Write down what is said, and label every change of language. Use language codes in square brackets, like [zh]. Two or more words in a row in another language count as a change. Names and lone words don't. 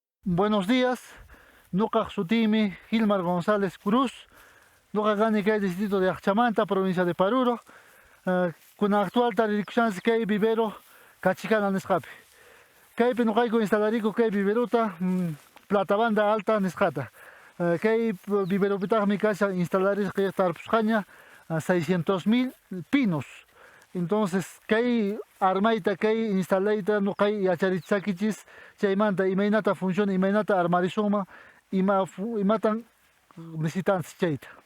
[es] Buenos días. [qu] Nuqa sutimi Gilmar González Cruz. Nuqa gani kay [es] distrito de Achamanta, provincia de Paruro. [qu] Kuna actual taririkushansi kay vivero Kachikana nisqapi. Kaypi nuqayku instalariku kay viveruta plata banda alta nisqata. Kay viveropitaqmi kashan instalarisqa tarpusqaña 600.000 pinos. Entonces, kay armayta, kay instalayta nuqay yacharichisakichis chaymanta imaynata funciona, imaynata armarisuma, imatan necesitanchis chayta.